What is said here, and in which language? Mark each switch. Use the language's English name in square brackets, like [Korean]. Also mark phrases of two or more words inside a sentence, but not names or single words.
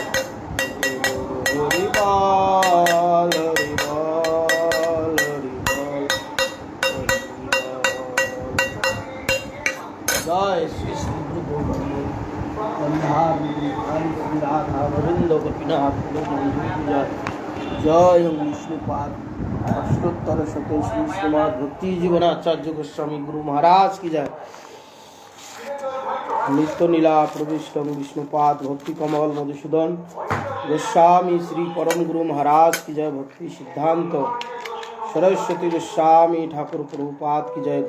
[Bangla] হরি বল হরি বল হরি বল জয় শ্রী শ্রী গুরু গোবিন্দ রাধা গোবিন্দ গোপীনাথ জয় জয় [Hindi] विष्णुपाद अष्टोत्तर शतों श्री श्रीमद् भक्ति जीवनाचार्य गोस्वामी गुरु महाराज की जय। नित्य नीला प्रविष्ट विष्णुपाद भक्ति कमल मधुसूदन गोस्वामी श्री परम गुरु महाराज की जय। भक्ति सिद्धांत सरस्वती गोस्वामी ठाकुर प्रभुपाद की जय।